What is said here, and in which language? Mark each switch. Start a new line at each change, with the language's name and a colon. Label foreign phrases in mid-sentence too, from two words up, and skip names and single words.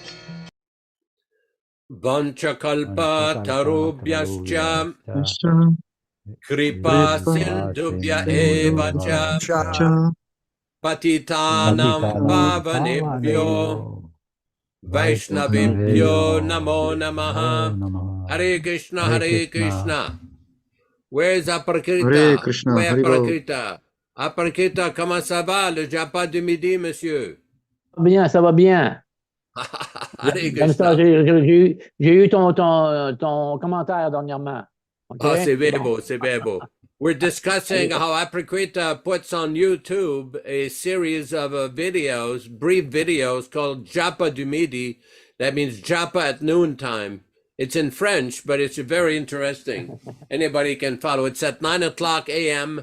Sanskrit: Vanchakalpa tarubhyascha kripa sindhubhya eva cha patitanam pavanebhyo Vaishnavibhyo namo namaha. Hare Krishna, Hare Krishna.
English: Where's Aparkrita?
Sanskrit: Hare Krishna,
English: Where
Sanskrit: Hare Bol.
English: Aparkrita?
French: Aparkrita, comment ça va, le japa du midi, monsieur? Bien, ça va bien.
Sanskrit: Hare
French: Comme ça,
Sanskrit: Krishna.
French: j'ai eu ton commentaire dernièrement. OK? Oh, c'est bien beau, c'est bien beau.
English: We're discussing how Aparkrita puts on YouTube a series of videos, brief videos called Japa du Midi. That means Japa at noontime. It's in French, but it's very interesting. Anybody can follow. It's at 9 o'clock a.m.